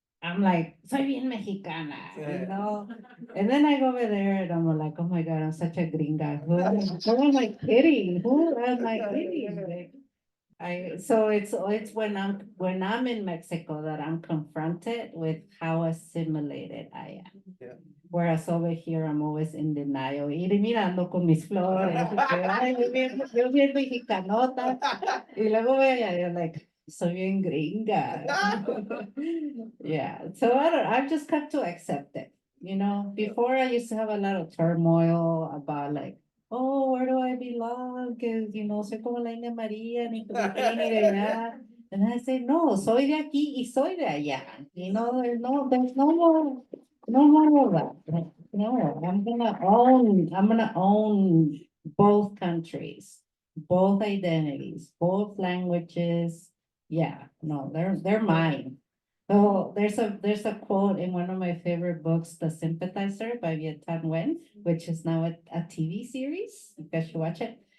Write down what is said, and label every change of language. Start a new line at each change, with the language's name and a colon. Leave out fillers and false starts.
English: I'm like,
Spanish: soy bien mexicana,
English: you know? And then I go over there and I'm like, oh my God, I'm such a gringa. Who am I kidding? Who am I kidding? Like, so it's when I'm in Mexico that I'm confronted with how assimilated I am. Yeah. Whereas over here, I'm always in denial.
Spanish: Y mirando con mis flores. Ay, yo bien mexicanota. Y luego voy allá,
English: you're like,
Spanish: soy bien gringa.
English: Yeah, so I've just come to accept it. You know, before I used to have a lot of turmoil about like, oh, where do I belong?
Spanish: Que,
English: you know,
Spanish: soy como la India María, ni de aquí ni de allá.
English: And I say, no,
Spanish: soy de aquí y soy de allá.
English: You know, there's no more, no more of that. Like, no, I'm gonna own both countries, both identities, both languages. Yeah, no, they're mine. So there's a quote in one of my favorite books, The Sympathizer by Viet Thanh Nguyen, which is now a TV series. You guys should watch it.